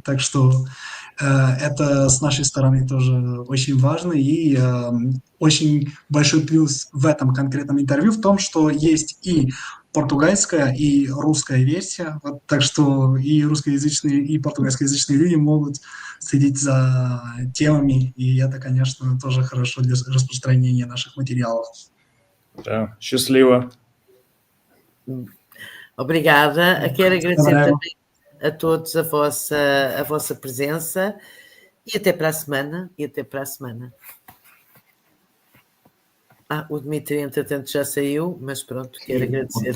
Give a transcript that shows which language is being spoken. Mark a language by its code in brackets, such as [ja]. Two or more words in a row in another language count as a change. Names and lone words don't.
[ru] Так что это с нашей стороны тоже очень важно, и очень большой плюс в этом конкретном интервью в том, что есть и португальская, и русская версия, вот, так что и русскоязычные, и португальскоязычные люди могут следить за темами, и это, конечно, тоже хорошо для распространения наших материалов. Да, счастливо. [pt] Obrigada. Quero agradecer também a todos a vossa presença, e até para a semana. O Dmitry, entretanto, já saiu, mas pronto, quero agradecer.